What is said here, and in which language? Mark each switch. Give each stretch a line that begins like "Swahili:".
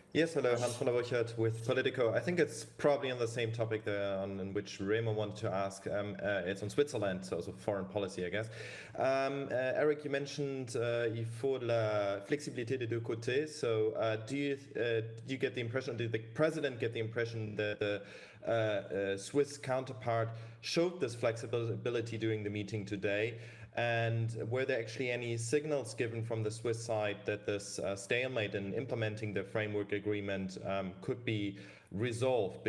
English: Yes, hello, Hans von der Burchert with Politico. I think it's probably on the same topic on which Remo wanted to ask. It's on Switzerland, so foreign policy, I guess. Eric, you mentioned
French: il faut la flexibilité des deux côtés.
English: So do you get the impression, did the president get the impression that the Swiss counterpart showed this flexibility during the meeting today? And were there actually any signals given from the Swiss side that this stalemate in implementing the framework agreement could be resolved?